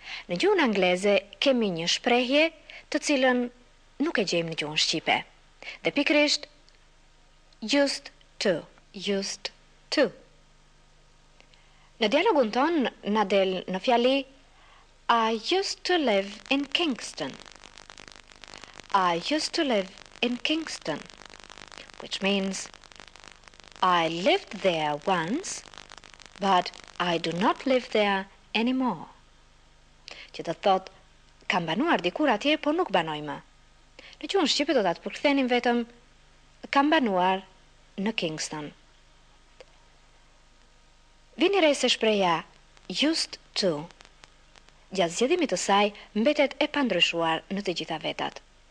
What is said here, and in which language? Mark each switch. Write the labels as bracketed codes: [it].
[sq] Në gjuhën angleze kemi një shprehje të cilën nuk e gjejmë në gjuhën shqipe. Dhe pikërisht [en] used to, used to. [sq] Në dialogun ton na del në fjali [en] I used to live in Kingston. I used to live in Kingston, which means I lived there once, but I do not live there anymore. [sq] Që të thot, kam banuar dikur atje, por nuk banoj më. Në gjuhën shqipe do ta të përkthenim vetëm kam banuar në Kingston. Vini re se shpreha used to, gjatë zgjedhimit të saj, mbetet e pandryshuar në të gjitha vetat.